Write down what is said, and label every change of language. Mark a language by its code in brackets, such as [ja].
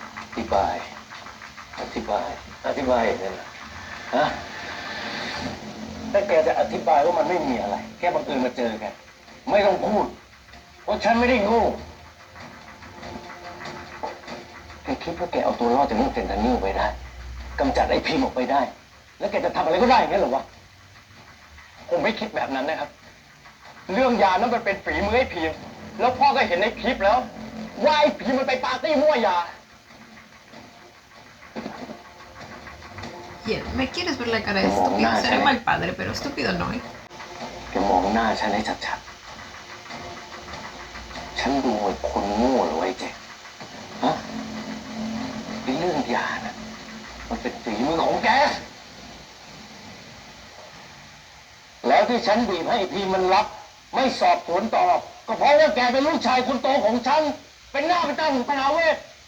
[th] อธิบายอย่างนั้นเหรอฮะถ้าแกจะอธิบายว่ามันไม่มีอะไร แค่บังเอิญมาเจอกัน ไม่ต้องพูด เพราะฉันไม่ได้โง่แกคิดว่าแกเอาตัวรอดจากเรื่องเฟนทานิลไปได้กำจัดไอ้พิมพ์ออกไปได้ แล้วแกจะทำอะไรก็ได้อย่างนั้นเหรอวะ ผมไม่คิดแบบนั้นนะครับ เรื่องยานั้นมันเป็นฝีมือไอ้พีมแล้วพ่อก็เห็นในคลิปแล้ว ว่าไอ้พีมมันไปปาร์ตี้มั่วยา [es] Bien, ¿me quieres ver la cara de estúpido? Seré mal padre, pero estúpido no, ¿eh? [th] แกมองหน้าฉันให้ชัดๆ ฉันดูเหมือนคนโง่เหรอไอ้เจ๊ฮะไอ้เรื่องยานะมันเป็นฝีมือของแก แล้วที่ฉันบีบให้พีมันรับ ไม่สอบสวนต่อ ก็เพราะว่าแกเป็นลูกชายคนโตของฉัน เป็นหน้าเป็นตาของพนาเวศ